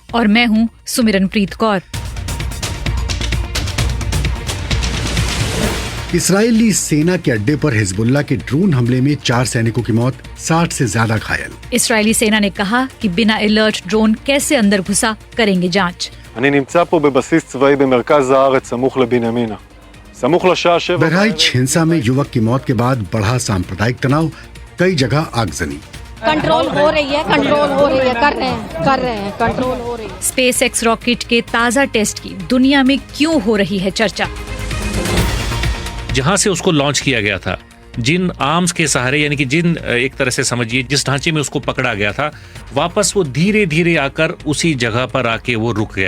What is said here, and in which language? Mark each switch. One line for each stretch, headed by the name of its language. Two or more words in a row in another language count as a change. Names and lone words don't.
Hindi: और मैं हूं सुमिरनप्रीत कौर। इस्राएली सेना के अड्डे पर हिजबुल्लाह के ड्रोन हमले में 4 सैनिकों की मौत, 60 से ज्यादा घायल। इस्राएली सेना ने कहा कि बिना अलर्ट ड्रोन कैसे अंदर घुसा, करेंगे जांच।
Hebrew: אני נמצא פה בבסיס צבאי במרכז הארץ, סמוך לבנימינה. סמוך לשעה 7.
Hindi: बहराइच हिंसा में युवक की मौत के बाद बढ़ा सांप्रदायिक तनाव, कई जगह आगजनी। कंट्रोल हो रही है, कर रहे हैं, कंट्रोल हो रही है। स्पेस एक्स रॉकेट के ताजा टेस्ट की दुनिया में क्यों हो रही है चर्चा? जहां से उसको लॉन्च किया गया था, जिन आर्म्स के सहारे, यानी कि जिन एक तरह से समझिए जिस ढांचे में उसको पकड़ा गया था, वापस वो धीरे धीरे आकर उसी जगह पर आके वो रुक गया।